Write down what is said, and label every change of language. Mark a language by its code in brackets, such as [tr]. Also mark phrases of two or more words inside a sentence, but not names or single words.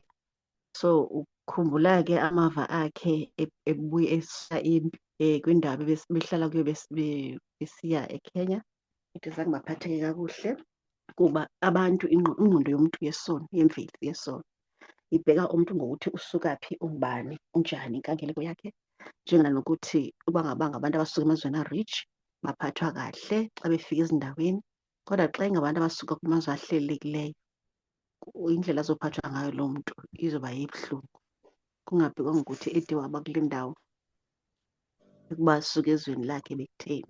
[xh] So ukhumbula ke amava akhe ebuye esisha impi kwindawo behlala kuyo besiya eKenya. Ukuthi zange baphatheke kakuhle kuba abantu ingqondo yomuntu yesono, yemveli yesono, ibheka umuntu ngokuthi usuka phi, ungubani, unjani, inkangeleko yakhe. Njenganokuthi uba ngabantu abasuka emazweni a-rich baphathwa kahle xa befika ezindaweni, kodwa xa ingabantu abasuka kumazwe ahlelelekileyo, indlela azophathwa ngayo loo muntu izoba yibuhlungu, kungabhekwa ngokuthi ede waba kule ndawo ukuba asuka ezweni lakhe bekutheni.